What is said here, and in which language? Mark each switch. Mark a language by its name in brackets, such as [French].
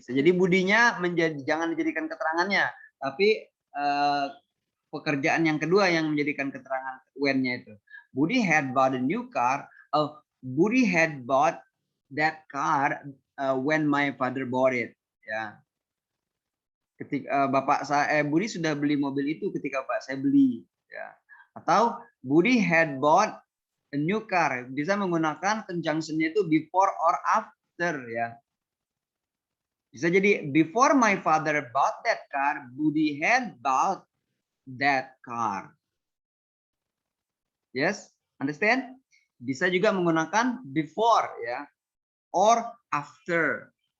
[Indonesian] Jadi budinya jangan dijadikan keterangannya, tapi pekerjaan yang kedua yang menjadikan keterangan when-nya itu. [English] Budi had bought a new car. Budi had bought that car when my father bought it. Ya. [Indonesian] Ketika Budi sudah beli mobil itu ketika bapak saya beli. Ya. [English] Atau Budi had bought a new car. [Indonesian] Bisa menggunakan conjunction-nya itu [English] before or after [Indonesian] ya. Bisa jadi [English] before my father bought that car, Budi had bought that car. Yes, understand? [Indonesian] Bisa juga menggunakan before ya, [English] or after.